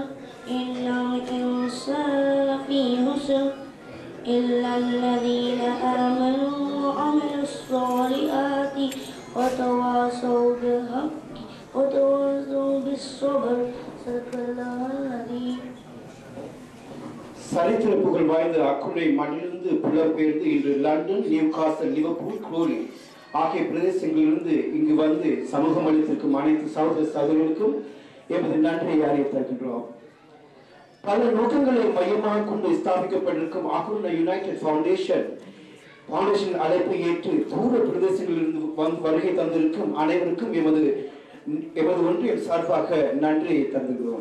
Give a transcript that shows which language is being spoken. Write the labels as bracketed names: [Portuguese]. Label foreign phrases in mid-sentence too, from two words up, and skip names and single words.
[Arabic] إن الإنسان لفي خسر إلا الذين آمنوا وعملوا الصالحات وتواصوا بالحق وتواصوا بالصبر صدق الله العظيم. [Tamil] சரித்திர புகழ் வாய்ந்த அக்குளை மண்ணிலிருந்து புலம்பெயர்ந்து இன்று லண்டன், நியூகாசல், லிவர்பூல், குளோரி ஆகிய பிரதேசங்களிலிருந்து இங்கு வந்து சமூகம் அளித்திருக்கும் அனைத்து சகோதர சகோதரிகளுக்கும் எமது நன்றியை அறிவித்திருக்கின்றோம். பல நோக்கங்களை மையமாக கொண்டு ஸ்தாபிக்கப்பட்டிருக்கும் அகுர்ண யுனைடெட் ஃபவுண்டேஷன் அழைப்பை ஏற்று தூர பிரதேசங்களிலிருந்து வந்து வருகை தந்திருக்கும் அனைவருக்கும் எமது ஒன்றியம் சார்பாக நன்றியை தந்துகிறோம்.